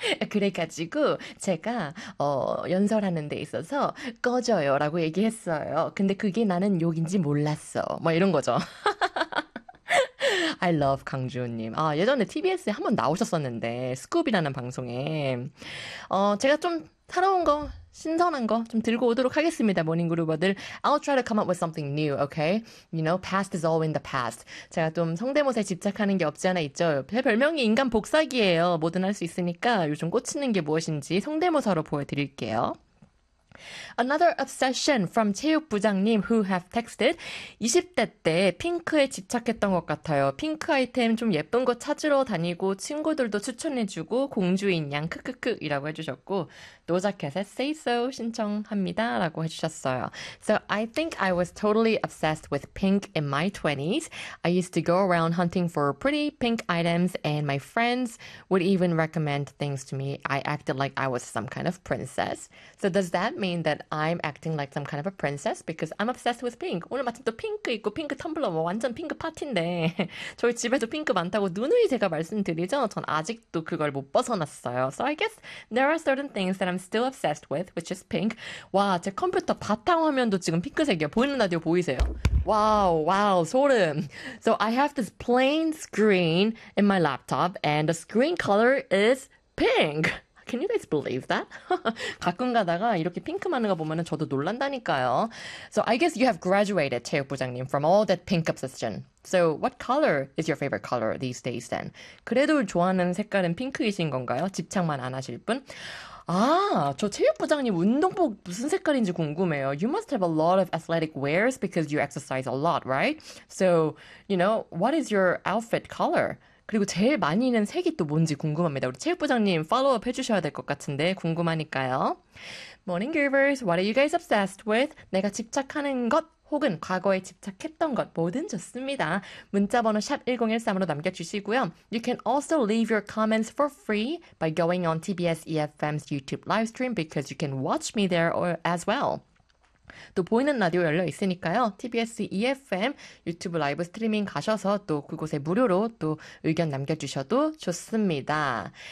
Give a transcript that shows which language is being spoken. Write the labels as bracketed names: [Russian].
[Korean] 그래가지고 제가 연설하는 데 있어서 꺼져요라고 얘기했어요. 근데 그게 나는 욕인지 몰랐어. 뭐 이런 거죠. [English] I love 강지훈님. [Korean] 아, 예전에 TBS에 한번 나오셨었는데, 스쿱이라는 방송에. 제가 좀 새로운 거, 신선한 거좀 들고 오도록 하겠습니다, 모닝그루버들. [English] I'll try to come up with something new, okay? You know, past is all in the past. [Korean] 제가 좀 성대모사에 집착하는 게 없지 않아 있죠. 제 별명이 인간 복사기예요. 뭐든 할수 있으니까 요즘 꽂히는 게 무엇인지 성대모사로 보여드릴게요. [English] Another obsession from [Korean] 체육부장님 [English] who have texted [Korean] 20대 때 핑크에 집착했던 것 같아요. 핑크 아이템 좀 예쁜 거 찾으러 다니고 친구들도 추천해주고 공주인 양 크크크이라고 해주셨고 노자켓의 Say So 신청합니다라고 해주셨어요. [English] So I think I was totally obsessed with pink in my 20s. I used to go around hunting for pretty pink items and my friends would even recommend things to me. I acted like I was some kind of princess. So does that mean that I'm acting like some kind of a princess because I'm obsessed with pink. [Korean] 오늘 마침 또 핑크 있고 핑크 텀블러 뭐 완전 핑크 파티인데 저희 집에도 핑크 많다고 누누이 제가 말씀드리죠. 전 아직도 그걸 못 벗어났어요. [English] So I guess there are certain things that I'm still obsessed with, which is pink. [Korean] 와, 제 컴퓨터 바탕화면도 지금 핑크색이야. 보이는 라디오 보이세요? 와우, 와우, 소름. [English] So I have this plain screen in my laptop and the screen color is pink. Can you guys believe that? [Korean] 가끔 가다가 이렇게 핑크 많은 거 보면은 저도 놀란다니까요. [English] So I guess you have graduated, 체육부장님, from all that pink obsession. So what color is your favorite color these days then? [Korean] 그래도 좋아하는 색깔은 핑크이신 건가요? 집착만 안 하실 분? 아, 저 체육부장님 운동복 무슨 색깔인지 궁금해요. [English] You must have a lot of athletic wears because you exercise a lot, right? So, you know, what is your outfit color? [Korean] 그리고 제일 많이 있는 색이 또 뭔지 궁금합니다. 우리 체육부장님 팔로우업 해주셔야 될것 같은데 궁금하니까요. [English] Morning Groovers, what are you guys obsessed with? [Korean] 내가 집착하는 것 혹은 과거에 집착했던 것 뭐든 좋습니다. 문자번호 샵 1013으로 남겨주시고요. [English] You can also leave your comments for free by going on TBS EFM's YouTube live stream because you can watch me there as well. [Korean] 또 보이는 라디오 열려 있으니까요. TBS EFM 유튜브 라이브 스트리밍 가셔서 또 그곳에 무료로 또 의견 남겨주셔도 좋습니다.